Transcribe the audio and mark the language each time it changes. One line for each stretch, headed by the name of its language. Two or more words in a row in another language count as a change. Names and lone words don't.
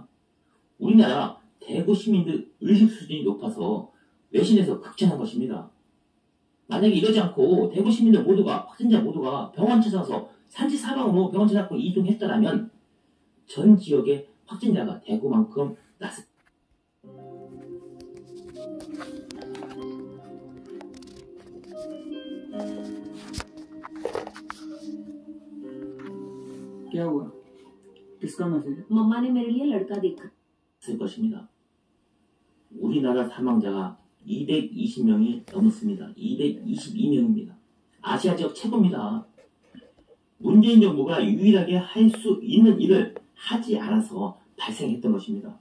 Korean: 우리나라 대구 시민들 의식 수준이 높아서 외신에서 극찬한 것입니다. 만약에 이러지 않고 대구 시민들 모두가, 확진자 모두가 병원 찾아서 산지 사망으로 병원 찾아서 이동했더라면 전 지역의 확진자가 대구만큼 났을
Hindi: क्या हुआ? किसका मैसेज है? मम्मा ने मेरे लिए लड़का देखा।
Korean: 것입니다. 우리나라 사망자가 220명이 넘었습니다. 222명입니다. 아시아 지역 최고입니다. 문재인 정부가 유일하게 할 수 있는 일을 하지 않아서 발생했던 것입니다.